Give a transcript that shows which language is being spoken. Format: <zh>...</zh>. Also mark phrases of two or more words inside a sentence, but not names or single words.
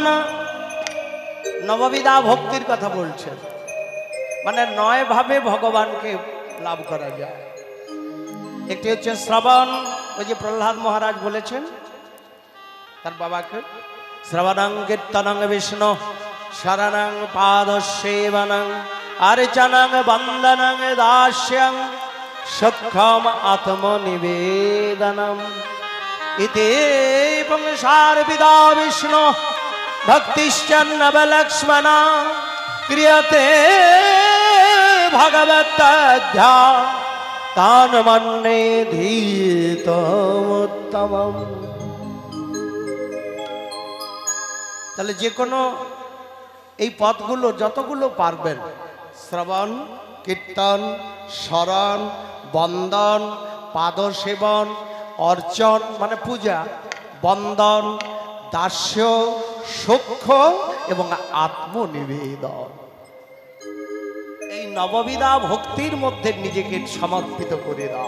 <bn>নববিধা ভক্তির কথা বলছেন, মানে 9 ভাবে ভগবানকে লাভ করা যায়। একটি হচ্ছে শ্রবণ, ওই যে প্রহ্লাদ মহারাজ বলেছেন তার বাবাকে,</bn> <sa>শ্রবণং কীর্তনং বিষ্ণু শরণং পাদ সেবনং अर्चनं वंदनं दास्यं सख्यम आत्मनिवेदनम् इति पुंसार्पिता विष्णु भक्तिश्चन्नवलक्ष्मणा क्रियते भगवत्तध्या তান মন্যে ধীতমোত্তমম।</sa> <bn>তাহলে যে কোনো এই পথগুলো যতগুলো পারবেন, শ্রবণ, কীর্তন, স্মরণ, বন্দন, পাদসেবন, অর্চন মানে পূজা, বন্দন, দাস্য, সখ্য এবং আত্মনিবেদন, এই নববিধা ভক্তির মধ্যে নিজেকে সমর্পিত করে দাও।</bn>